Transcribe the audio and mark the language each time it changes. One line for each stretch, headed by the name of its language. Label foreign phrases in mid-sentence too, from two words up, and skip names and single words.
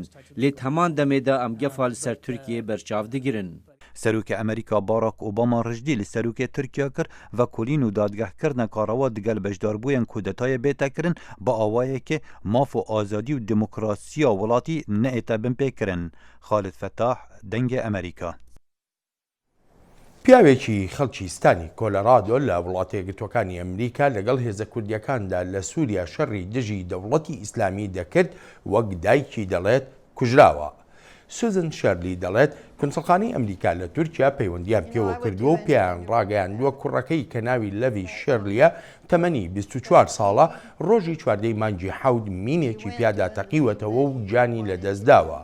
Kurdish: Lê heman demê de em gefa li ser Tirkiyê berçav digirin. Serokê Amerîka Barack Obama rijdî li serokê Tirkiye kir ve kulîn û dadgehkirina karawa digel bejdarbûyên kudetayê bêtekirin bi awayekê maf û azadî û demokrasiya welatî neête bin pêkirin. Xalid Fettah, Dengê Amerîka.
Central Kurdish: پیاوێکی خەڵکی ستانی کۆلۆرادۆ لە وڵاتە یەکگرتووەکانی ئەمریکا لەگەڵ هێزە کوردیەکاندا لە سووریا شەڕی دژی دەوڵەتی ئیسلامی دەکرد وەک دایکی دەڵێت کوژراوە. سوزن شەرلی دەڵێت کونسڵخانەی ئەمریکا لە تورکیا پەیوەندیان پێوە کردووە و پێیان ڕاگەیاندووە کوڕەکەی کە ناوی لەوی شێرلیە تەمەنی 24 ساڵە ڕۆژی چواردەی مانگی حەود مینێکی پیادا تەقیوەتەوە و جانی لەدەستداوە.